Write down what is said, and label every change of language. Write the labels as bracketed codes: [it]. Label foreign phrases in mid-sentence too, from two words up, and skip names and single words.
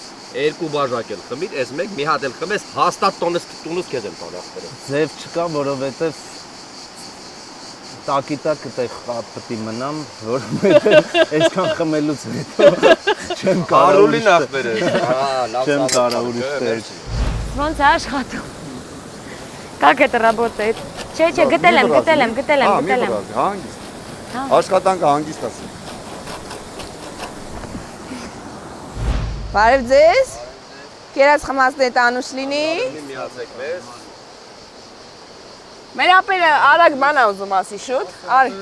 [hy] Երկու բաժակ էլ խմիր, այս մեկ մի հատ էլ խմես, հաստատ տունս քեզ եմ տալի ասել։ Ձև չկա, որովհետև տակիտակ այդտեղ պետք մնամ, որովհետև այսքան խմելուց հետո չեմ կարող։ Արուլի նախ բերես։ Հա, լավ։ Չեմ կարող ուրիշ տեղ։ Ոնց է աշխատում։ [ru] Как это работает? [hy] Չէ, գտել եմ։ Հանգիստ։ Աշխատանքը հանգիստ ասի։ Բարև ձեզ։ Կերած խմածները տանուշ լինի։ Միացեք մեզ։ Մեր ապերը արագ բան է ուզում ասի շուտ։ Արի։